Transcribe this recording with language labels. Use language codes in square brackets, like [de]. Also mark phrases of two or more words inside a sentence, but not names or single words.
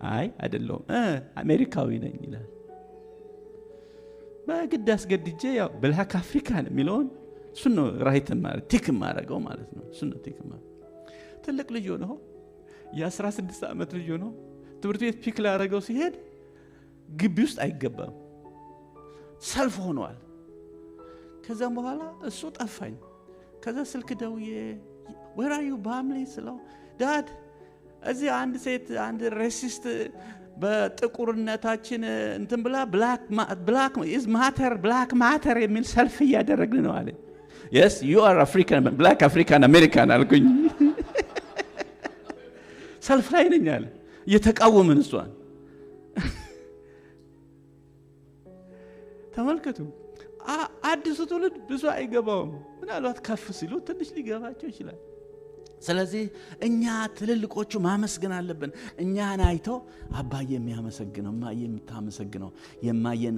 [am] አይ አይደለም አሜሪካዊ ነኝ ይላል። በግድ አስገድጄ ያው [en] black African [am] የሚለውን እሱ ነው ራይት ማለት ቲክ ማረገው ማለት ነው። እሱ ነው ቲክ ማለት ትልቅ ልጅ ነው የ16 ዓመት ልጅ ነው ትምህርት ቤት ፒክ ላረገው ሲሄድ ግቢ ውስጥ አይገባም ሰልፍ ሆኗል። ከዛም በኋላ እሱ ጠፋኝ። ከዛ ስልክ ደውዬ [en] where are you [am] ባምሊ ስለው ዳድ እዚህ አንድ ሴት አንድ ሬሲስት በጥቁርነታችን እንትን ብላ ብላክ [en] is matter black matter [am] የሚል ሰልፍ እያደረግን ነው አለ። [en] yes you are African black African American [am] አልኩኝ። ሰልፍ ላይ ነኝ አለ እየተቃወምን እሷን። ተመልከቱ አዲሱ ትውልድ ብዙ አይገባውም። ምናልባት ከፍ ሲሉ ትንሽ ሊገባቸው ይችላል። ስለዚህ እኛ ትልልቆቹ ማመስገን አለብን። እኛን አይተው አባዬ የሚያመሰግነው ማዬ የምታመሰግነው የማየና